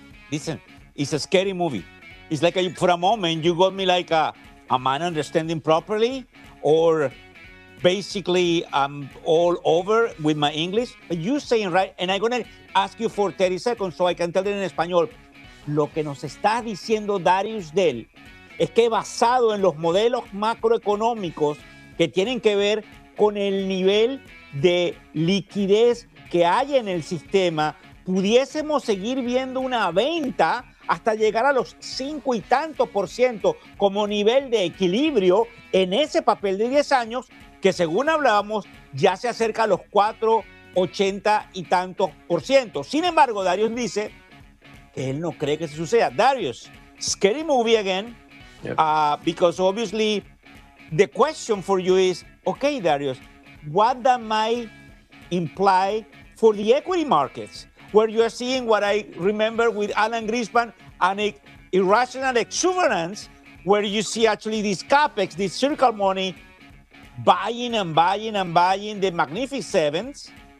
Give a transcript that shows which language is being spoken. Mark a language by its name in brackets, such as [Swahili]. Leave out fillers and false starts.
[English] Listen, it's a scary movie. It's like for a moment, you got me like, am I understanding properly? Or basically I'm all over with my English? But you're saying, right, and I'm going to ask you for 30 seconds so I can tell it in español. [Spanish] Lo que nos está diciendo Darius Dell es que basado en los modelos macroeconómicos que tienen que ver con el nivel de liquidez que hay en el sistema, pudiésemos seguir viendo una venta hasta llegar a los 5% y tanto como nivel de equilibrio en ese papel de 10 años que, según hablábamos, ya se acerca a los 4.80%. Sin embargo, Darius dice que él no cree que eso suceda. [English] Darius, scary movie again, yep. Because obviously the question for you is, okay, Darius, what that might imply for the equity markets, where you are seeing what I remember with Alan Greenspan and irrational exuberance, where you see actually this CapEx, this circle money, buying the Magnificent Sevens.